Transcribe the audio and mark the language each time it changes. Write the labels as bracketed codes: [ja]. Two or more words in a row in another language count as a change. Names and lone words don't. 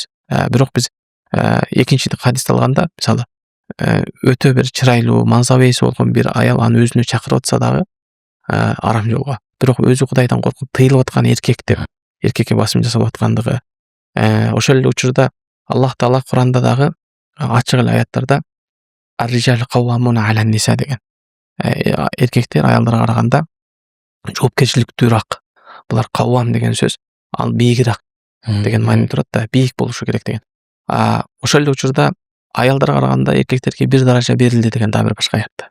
[ky] Бирок биз экинчи хадисти алганда, мисалы өтө бир чырайлуу, мансап ээси болгон бир аял аны өзүнө чакырып атса дагы арам жолго. Бирок өзү Кудайдан коркуп тыйылып аткан эркек деп, эркекке басым жасалып аткандыгы. Ошол эле учурда Аллах Таала Куранда дагы ачык эле аяттарда [ar] الرجال قوامون على النساء [ky] деген. Эркектер аялдарга караганда жоопкерчиликтүүрөөк. Булар каввам деген сөз, ал бийигирээк деген маани турат да, бийик болушу керек деген. Ошол эле учурда аялдарга караганда эркектерге бир даража берилди деген дагы бир башка аятта.